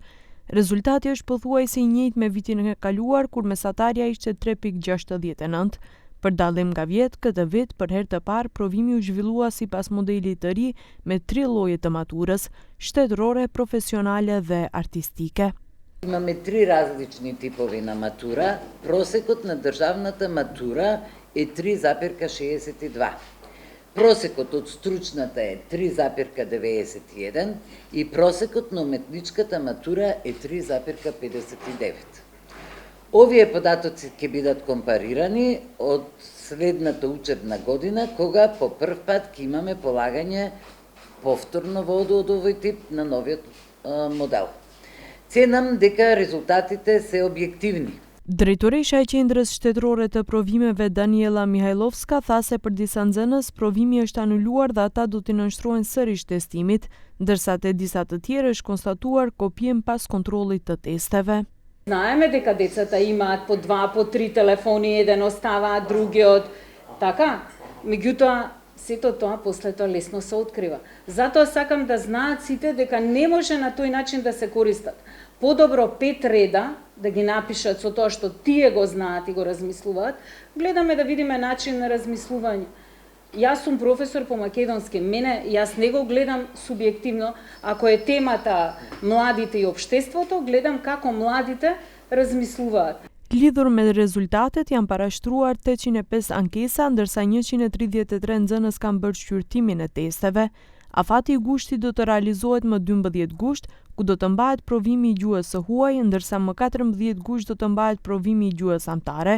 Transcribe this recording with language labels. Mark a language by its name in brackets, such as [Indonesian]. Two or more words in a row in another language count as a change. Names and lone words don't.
[Albanian] Rezultati është pothuajse i njëjtë me vitin e kaluar kur mesatarja ishte 3.69. Për dallim nga vjet, këtë vit për herë të parë provimi u zhvillua sipas modelit të ri me 3 lloje të maturës: shtetërore, profesionale dhe artistike. [Macedonian] Имаме 3 различни типови на матура. Просекот на државната матура е 3,62. Просекот од стручната е 3,91 и просекот на уметничката матура е 3,59. Овие податоци ќе бидат компарирани од следната учебна година, кога по прв пат ќе имаме полагање повторно во овој тип на новиот модел. Ценам дека резултатите се објективни. [Albanian] Drejtoresha e qendrës shtetërore të provimeve Daniela Mihajlovska tha se për disa nxënës provimi është anuluar dhe ata do t'i nënshtrohen sërish testimit, ndërsa te disa të tjerë është konstatuar kopjem pas kontrollit të testeve. [Macedonian] Знаеме дека децата имаат по 2, по 3 телефони, еден оставаат, другиот, така? Меѓутоа, сето тоа после тоа лесно се открива. Затоа сакам да знаат сите дека не може на тој начин да се користат. Подобро 5 реда да ги напишат со тоа што тие го знаат и го размислуваат, гледаме да видиме начин на размислување. Јас сум професор по македонски, јас не го гледам субјективно, ако е темата младите и општеството, гледам како младите размислуваат. [Albanian] Lidhur me rezultatet janë parashtruar 805 ankesa, ndërsa 133 nxënës kanë bërë shqyrtimin e testeve. Afati i gushtit do të realizohet më 12 gusht, ku do të mbahet provimi i gjuhës së huaj, ndërsa më 14 gusht do të mbahet provimi i gjuhës anëtare.